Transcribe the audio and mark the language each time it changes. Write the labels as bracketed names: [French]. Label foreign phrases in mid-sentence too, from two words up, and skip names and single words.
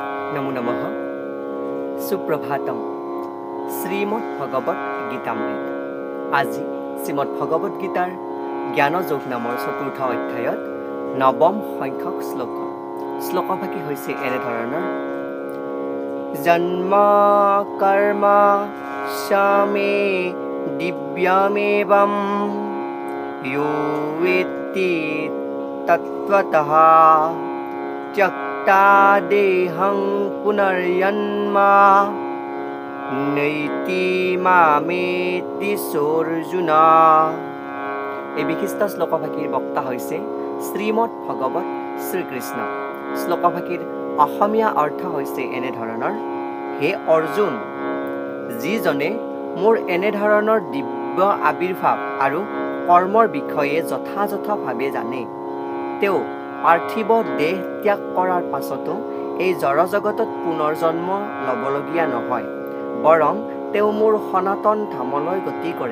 [Sanskrit] नमो नमः सुप्रभातम श्रीमद् भगवत गीतामृत [Assamese] আজি শ্ৰীমদ্ ভগৱত গীতাৰ জ্ঞানযোগ নামৰ চতুৰ্থ অধ্যায়ত নৱম সংখ্যক শ্লোকভাগী হৈছে এনেধৰণৰ [Sanskrit] জন্ম কৰ্ম সমে দিব্যমেবম यो वेत्ति तत्त्वतः त्यक्ता देहं पुनर्जन्म नैति मामेति अर्जुना। [Assamese] এই বিশিষ্ট শ্লোকভাগীৰ বক্তা হৈছে শ্ৰীমদ্ ভগৱত শ্ৰীকৃষ্ণ। শ্লোকভাগীৰ অসমীয়া অৰ্থ হৈছে এনেধৰণৰ হে অৰ্জুন, যিজনে মোৰ এনেধৰণৰ দিব্য আবিৰ্ভাৱ আৰু কৰ্মৰ বিষয়ে যথাযথভাৱে জানে, তেওঁ পাৰ্থিৱ দেহ ত্যাগ কৰাৰ পাছতো এই জড়জগতত পুনৰ জন্ম ল'বলগীয়া নহয়, বৰং তেওঁ মোৰ সনাতন ধামলৈ গতি কৰে।